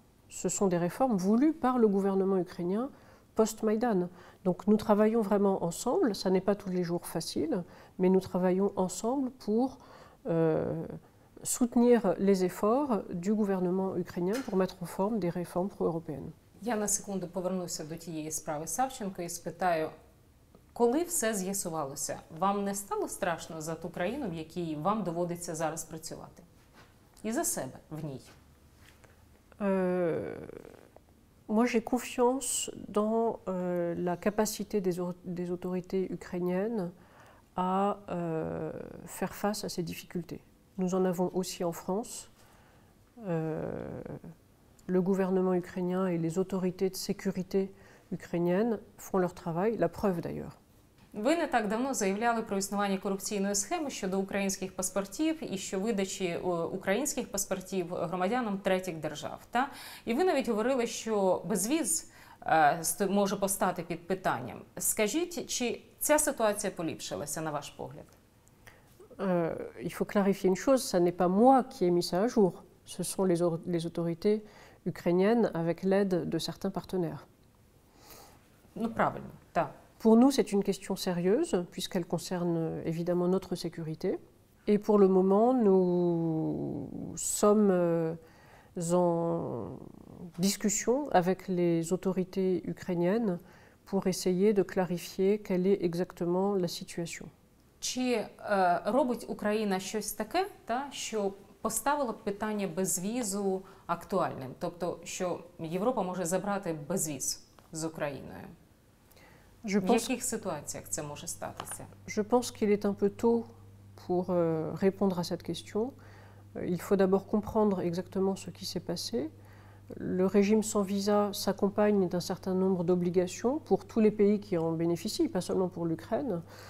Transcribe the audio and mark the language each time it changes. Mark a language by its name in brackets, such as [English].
[French] Ce sont des réformes voulues par le gouvernement ukrainien post-Maïdan. Donc nous travaillons vraiment ensemble, ça n'est pas tous les jours facile, mais nous travaillons ensemble pour soutenir les efforts du gouvernement ukrainien pour mettre en forme des réformes pro-européennes. [Ukrainian] Я на секунду повернуся до тієї справи Савченко і спитаю, коли все з'ясувалося, вам не стало страшно за ту країну, в якій вам доводиться зараз працювати? І за себе в ній? [French] Moi, j'ai confiance dans la capacité des autorités ukrainiennes à faire face à ces difficultés. Nous en avons aussi en France. Le gouvernement ukrainien et les autorités de sécurité ukrainiennes font leur travail, la preuve d'ailleurs. [Ukrainian] Ви не так давно заявляли про існування корупційної схеми щодо українських паспортів і що видачі українських паспортів громадянам третіх держав. Та? І ви навіть говорили, що безвіз може постати під питанням. Скажіть, чи ця ситуація поліпшилася, на ваш погляд? [French] Il faut clarifier une chose, ce n'est pas moi qui ai mis ça à jour, ce sont les autorités ukrainiennes avec l'aide de certains partenaires. [Ukrainian] Ну, правильно, так. [French] Pour nous, c'est une question sérieuse, puisqu'elle concerne évidemment notre sécurité. Et pour le moment, nous sommes en discussion avec les autorités ukrainiennes pour essayer de clarifier quelle est exactement la situation. [Ukrainian] Чи робить Україна щось таке, що поставило б питання безвізу актуальним? Тобто, що Європа може забрати безвіз з Україною? В яких ситуаціях це може статися? [French] Je pense qu'il est un peu tôt pour répondre à cette question. Il faut d'abord comprendre exactement ce qui s'est passé. Le régime sans visa s'accompagne d'un certain nombre d'obligations pour tous les pays qui en bénéficient, pas seulement pour l'Ukraine.